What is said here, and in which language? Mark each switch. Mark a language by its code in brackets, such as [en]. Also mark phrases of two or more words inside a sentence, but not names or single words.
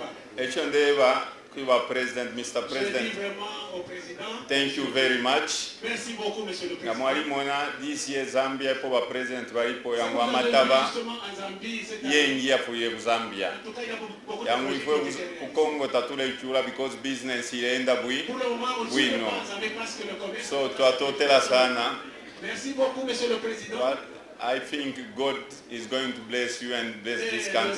[bem] Echo ndeba kuba president, Mr. [fr] Je dis [en] President. [fr] vraiment au président. [en] Thank you very much. [fr] Merci beaucoup, monsieur le [bem] Na [fr] président. [bem] mwali mona [en] this year [bem] Zambia po ba president balipo yangu [fr] Vous avez vu [bem] amataba [fr] justement en Zambie cette année. [bem] yengi yafuye ku Zambia. [fr] En tout cas, il y a beaucoup de [bem] Yangu [fr] projets [bem] ifwe [fr] qui étaient [bem] ku [fr] réalisés. [bem] Congo tatula ichula because business ilienda bui. [fr] Pour le moment, aussi, Oui, je non. pense avec parce que le commerce. [bem] So twatotela sana. [fr] Merci beaucoup, monsieur le président. [en] But I think God is going to bless you and bless this country.